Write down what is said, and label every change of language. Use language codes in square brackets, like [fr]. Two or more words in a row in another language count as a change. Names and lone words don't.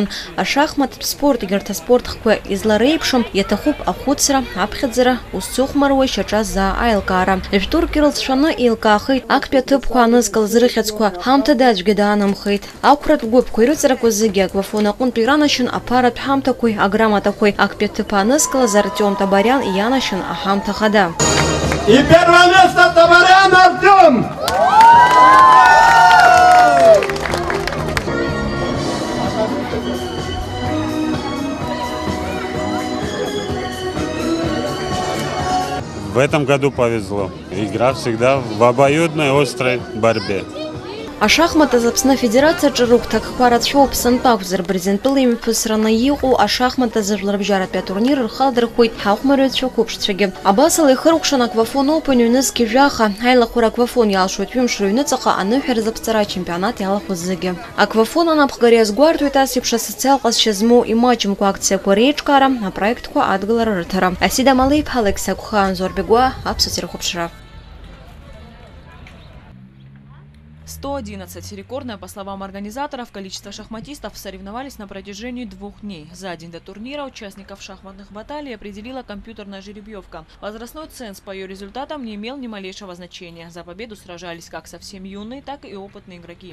[ab] Ашахматтә спорт егьырҭ аспортхқәа излареиԥшым иаҭахуп ахәыцра, аԥхьаӡара, ус зыхәмаруа ишьаҿа заа аилкаара. Жәтәырк ирылҵшәаны еилкаахеит актәи аҭыԥқәа анызкылаз рыхьыӡқәа, ҳамҭада аӡәгьы даанамхеит. Ақәратә гәыԥқәа ирыҵарақәаз зегьы аквафон аҟынтә иранашьын аԥаратә ҳамҭақәеи аграмотақәеи. Актәи аҭыԥ анызкылаз Артем Табарян ианашьын аҳамҭа хада. [ru] И первое место Табарян Артем! В этом году повезло. Игра всегда в обоюдной острой борьбе. [ab] Ашахмат азы Аԥсны Афедерациаҿы рыгәҭакқәа рацәоуп. Сынтәа акәзар Бырзентәыла имҩаԥысраны иҟоу ашахмат азы жәларбжьаратәи атурнир рхалдырхәит ҳахәмаруаҩцәа қәыԥшцәагьы. Абасала ихыркәшан Аквафон Open ҩнызқьи жәаха, аилахәара аквафон иалшоит ҩымш рыҩныҵаҟа аныҳәа рзыԥҵара ачемпионат иалахәыз зегьы. Аквафон анапхгари азгәарҭоит ас еиԥш асоциал ҟазшьа змоу имаҷымкәа акциақәа реиҿкаара, апроектқәа адгалара рыҭара. Асида Малеиԥҳа, Алексей Акәхан, Зор Бегуа, Аԥсуа-рхәаԥшра. 111. [ru] Рекордное, по словам организаторов, количество шахматистов соревновались на протяжении 2 дней. За день до турнира участников шахматных баталий определила компьютерная жеребьевка. Возрастной ценз по ее результатам не имел ни малейшего значения. За победу сражались как совсем юные, так и опытные игроки.